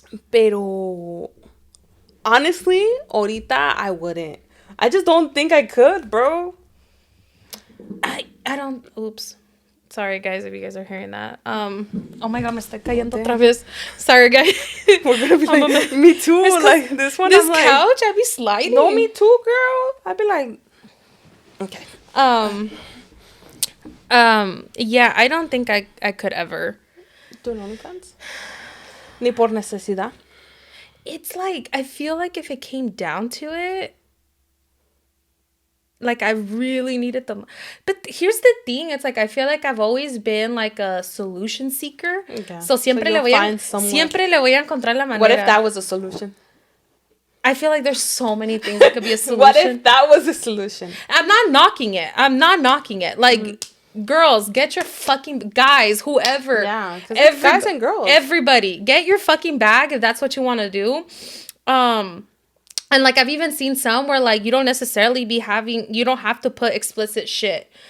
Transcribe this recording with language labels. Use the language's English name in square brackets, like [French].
[Spanish] Pero honestly, ahorita [English] I wouldn't. I just don't think I could, bro. I don't. Oops. Sorry, guys, if you guys are hearing that. Oh my God, [Spanish] me está cayendo otra vez. [English] Sorry, guys. We're gonna be like, me too. Like this one, this I'm like, couch, I'd be sliding. no, me too, girl. I'd be like, okay. Yeah, I don't think I could ever. Do an OnlyFans? [Spanish] Ni por necesidad. [English] It's like, I feel like if it came down to it, like I really needed them. But here's the thing, it's like I feel like I've always been like a solution seeker. Okay. [Spanish] So siempre le voy a encontrar la manera. [English] What if that was a solution? I feel like there's so many things that could be a solution. What if that was a solution? I'm not knocking it. Like, girls, get your fucking... Guys, whoever. Yeah, because guys and girls. Everybody, get your fucking bag if that's what you want to do. And, like, I've even seen some where, like, you don't necessarily you don't have to put explicit shit.